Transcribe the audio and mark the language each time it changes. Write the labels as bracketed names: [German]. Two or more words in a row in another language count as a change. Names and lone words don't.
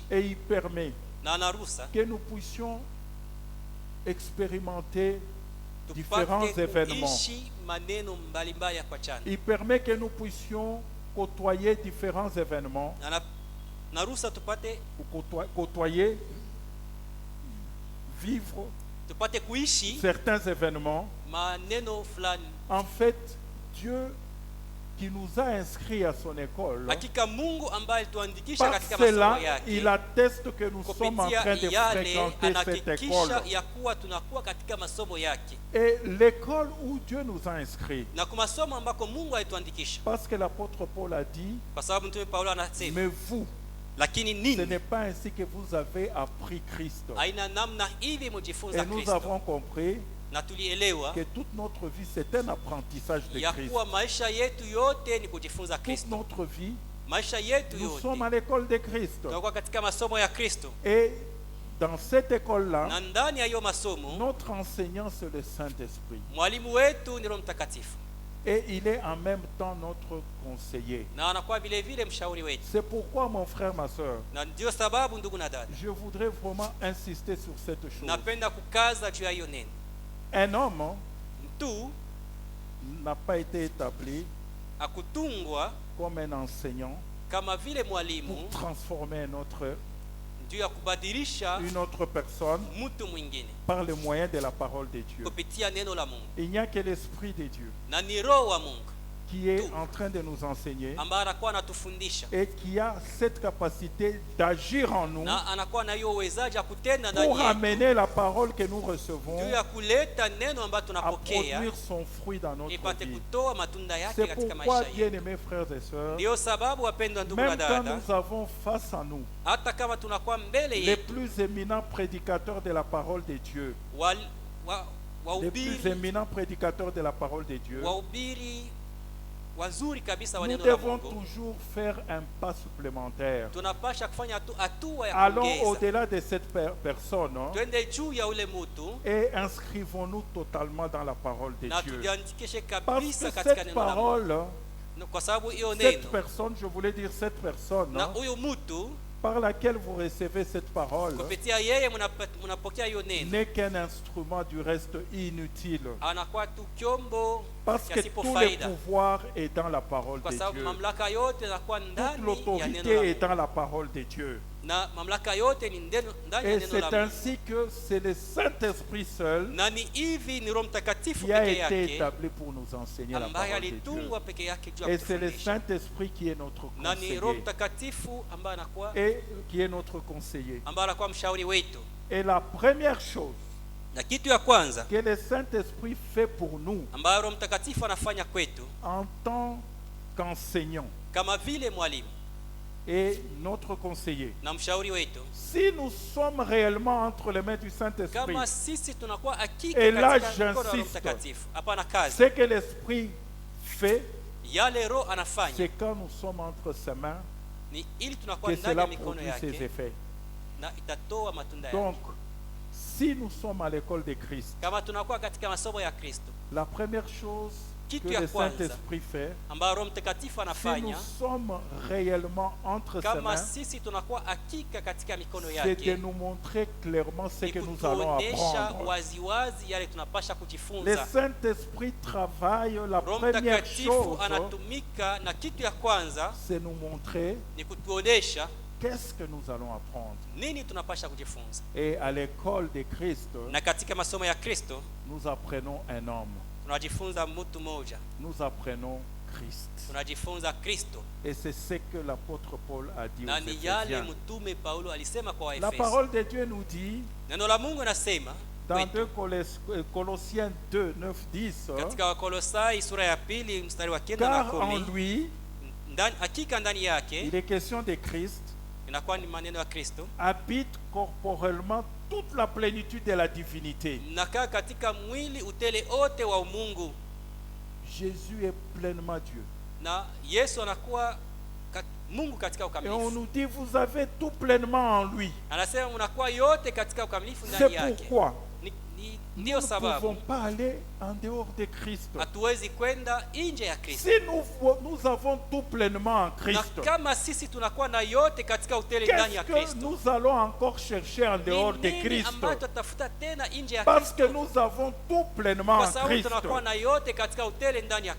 [French] et il permet [Swahili] na anaruhusa [French] que nous puissions expérimenter différents [Swahili] tupate [French] événements. [Swahili] kuishi maneno mbalimbali ya kuachana. [French] Il permet que nous puissions côtoyer différents événements, [Swahili] na ruhusa tupate [French] côtoyer, vivre [Swahili] tupate kuishi [French] certains événements. [Swahili] maneno fulani. [French] En fait, Dieu qui nous a inscrits à son école, [Swahili] Hakika Mungu ambaye alituandikisha [French] par [Swahili] katika masomo [French] cela, [Swahili] yake, [French] il atteste que nous sommes en [Swahili] kupitia [French] train de [Swahili] yale [French] fréquenter cette [Swahili] anahakikisha [French] école. [Swahili] ya kuwa tunakuwa katika masomo yake, [French] Et l'école où Dieu nous a inscrits, [Swahili] na kwa masomo ambako Mungu alituandikisha, [French] parce que l'apôtre Paul a dit, [Swahili] kwa sababu mtume Paulo anasema, [French] mais vous, [Swahili] lakini [French] ce [Swahili] nini, [French] n'est pas ainsi que vous avez appris Christ. [Swahili] aina namna hivi mjifunza [French] Et nous [Swahili] Kristo. [French] avons compris [Swahili] Na tulielewa [French] que toute notre vie, c'est un apprentissage de [Swahili] ya [French] Christ. [Swahili] kuwa maisha yetu yote ni kujifunza [French] Toute [Swahili] Kristo. [French] notre vie, [Swahili] Maisha yetu [French] nous sommes à [Swahili] yote [French] l'école de Christ. [Swahili] tunakuwa katika masomo ya Kristo, [French] Et dans cette école-là, [Swahili] na ndani ya hiyo masomo [French] notre enseignant, c'est le Saint-Esprit. [Swahili] mwalimu wetu ni Roho Mtakatifu, [French] Et il est en même temps notre conseiller. [Swahili] na anakuwa vile vile mshauri wetu. [French] C'est pourquoi, mon frère, ma soeur, [Swahili] Na ndio sababu ndugu na dada, [French] je voudrais vraiment insister sur cette chose. [Swahili] napenda kukaza juu ya hiyo neno. [French] Un homme [Swahili] Mtu [French] n'a pas été établi [Swahili] akutungwa [French] comme un enseignant [Swahili] kama vile [French] pour [Swahili] mwalimu [French] transformer [Swahili] juu ya kubadilisha [French] une autre personne [Swahili] mtu mwingine [French] par le moyen de la parole de Dieu. [Swahili] kupitia neno la Mungu, [French] Il n'y a que l'Esprit de Dieu [Swahili] na ni Roho wa Mungu [French] qui est en train de nous enseigner [Swahili] ambaye anakuwa anatufundisha [French] et qui a cette capacité d'agir en nous [Swahili] na anakuwa na hiyo uwezaji ya kutenda ndani [French] pour [Swahili] yetu [French] amener la parole que nous recevons [Swahili] juu ya kuleta neno ambayo [French] à [Swahili] tunapokea [French] produire son fruit dans notre [Swahili] ipate [French] vie. [Swahili] kutoa matunda yake [French] C'est [Swahili] katika [French] pourquoi, [Swahili] maisha yetu. [French] bien-aimés frères et sœurs, [Swahili] Ndio sababu wapendwa ndugu na [French] même quand [Swahili] dada, [French] nous avons face à nous [Swahili] hata kama tunakuwa mbele [French] les [Swahili] yetu [French] plus éminents prédicateurs de la parole de Dieu, les plus éminents prédicateurs de la parole de Dieu, [Swahili] wahubiri wazuri kabisa wa [French] nous [Swahili] neno la [French] devons [Swahili] Mungu, [French] toujours faire un pas supplémentaire. [Swahili] tunapasha kufanya hatua ya [French] Allons [Swahili] kuongeza, [French] au-delà de cette personne [Swahili] twende juu ya ule mtu [French] et inscrivons-nous totalement dans la parole de [Swahili] na [French] Dieu. [Swahili] tujiandikishe [French] Parce [Swahili] kabisa [French] que [Swahili] katika [French] cette [Swahili] neno la Mungu, [French] parole, [Swahili] kwa sababu hiyo [French] cette [Swahili] neno [French] personne, je voulais dire cette personne, [Swahili] na huyo mtu [French] par laquelle vous recevez cette parole, [Swahili] kupitia yeye mnapokea hiyo neno, [French] n'est qu'un instrument du reste inutile. [Swahili] anakuwa tu kyombo [French] Parce que [Swahili] yasipo [French] tout le [Swahili] faida, [French] pouvoir est dans la parole [Swahili] kwa [French] de [Swahili] sababu [French] Dieu. [Swahili] mamlaka yote yanakuwa [French] Toute [Swahili] ndani ya neno la [French] l'autorité est [Swahili] Mungu, [French] dans la parole de Dieu. [Swahili] na mamlaka yote ni ndani ya [French] Et [Swahili] neno [French] c'est [Swahili] la Mungu, [French] ainsi que c'est le Saint-Esprit seul [Swahili] na ni hivi ni Roho Mtakatifu [French] qui a [Swahili] peke [French] été [Swahili] yake [French] établi pour nous enseigner la [Swahili] ambaye [French] parole de Dieu. [Swahili] alitungwa peke yake juu ya [French] Et c'est le [Swahili] kutufundisha, [French] Saint-Esprit qui est notre [Swahili] na ni Roho [French] conseiller. [Swahili] Mtakatifu ambaye anakuwa mshauri wetu. [French] Et la première chose [Swahili] Na kitu ya kwanza [French] que le Saint-Esprit fait pour nous [Swahili] ambayo Roho Mtakatifu anafanya kwetu [French] en tant qu'enseignant [Swahili] kama vile mwalimu [French] et notre conseiller, [Swahili] na mshauri wetu, [French] si nous sommes réellement entre les mains du Saint-Esprit, [Swahili] kama sisi tunakuwa hakika [French] Et là, [Swahili] katika mikono ya Roho [French] j'insiste. [Swahili] Mtakatifu, hapana kazi [French] ce que l'Esprit fait, [Swahili] yale Roho anafanya [French] c'est quand nous sommes entre ses mains [Swahili] ni ili tunakuwa [French] que [Swahili] ndani [French] cela [Swahili] ya mikono [French] produit ses [Swahili] yake [French] effets. [Swahili] na itatoa matunda yake. [French] Donc, si nous sommes à l'école de Christ, [Swahili] Kama tunakuwa katika masomo ya Kristo, [French] la première chose [Swahili] Kitu [French] que [Swahili] ya [French] le [Swahili] kwanza [French] Saint-Esprit fait, [Swahili] ambayo Roho Mtakatifu [French] si nous [Swahili] anafanya [French] sommes réellement entre ses [Swahili] kama [French] mains, [Swahili] sisi tunakuwa hakika katika mikono [French] c'est de [Swahili] yake, [French] nous montrer clairement ce [Swahili] ni [French] que nous allons [Swahili] kutuonesha [French] apprendre. [Swahili] waziwazi yale tunapasha [French] Le [Swahili] kujifunza. [French] Saint-Esprit travaille, la [Swahili] Roho [French] première [Swahili] Mtakatifu [French] chose, [Swahili] anatumika, na kitu ya kwanza [French] c'est nous montrer [Swahili] ni kutuonesha [French] qu'est-ce que nous allons apprendre. [Swahili] nini tunapasha kujifunza. [French] Et à l'école de Christ, [Swahili] Na katika masomo ya Kristo [French] nous apprenons un homme, [Swahili] tunajifunza mtu mmoja, [French] nous apprenons Christ. [Swahili] tunajifunza Kristo, [French] Et c'est ce que l'apôtre Paul a dit [Swahili] na [French] aux [Swahili] ni yale [French] Éphésiens. [Swahili] mtume Paulo alisema kwa [French] La [Swahili] Waefeso. [French] parole de Dieu nous dit, [Swahili] Neno la Mungu nasema [French] dans Colossiens 2, 9, 10, [Swahili] katika Wakolosai sura ya pili mstari wa 9 na [French] car en [Swahili] 10, [French] lui, [Swahili] hakika ndani yake, [French] il est question de Christ, [Swahili] inakuwa ni maneno ya Kristo, [French] habite corporellement toute la plénitude de la divinité. [Swahili] nakaa katika mwili utele ote wa umungu, [French] Jésus est pleinement Dieu. [Swahili] na Yesu anakuwa Mungu katika [French] Et on [Swahili] ukamilifu. [French] nous dit, vous avez tout pleinement en lui. [Swahili] Anasema mnakuwa yote katika ukamilifu [French] C'est [Swahili] ndani yake. [French] pourquoi nous [Swahili] Ndio [French] ne [Swahili] sababu [French] pouvons pas aller en dehors de Christ. [Swahili] hatuwezi kwenda nje ya Kristo. [French] Si nous avons tout pleinement en [Swahili] Na [French] Christ, [Swahili] kama sisi tunakuwa na yote katika utele ndani ya [French] qu'est-ce que [Swahili] Kristo, [French] nous allons encore chercher en dehors de [Swahili] ni nini [French] Christ? [Swahili] ambayo tutafuta tena nje ya [French] Parce que [Swahili] Kristo? [French] nous avons tout pleinement [Swahili] Kwa [French] en [Swahili] sababu [French] Christ. [Swahili] tunakuwa na yote katika utele ndani ya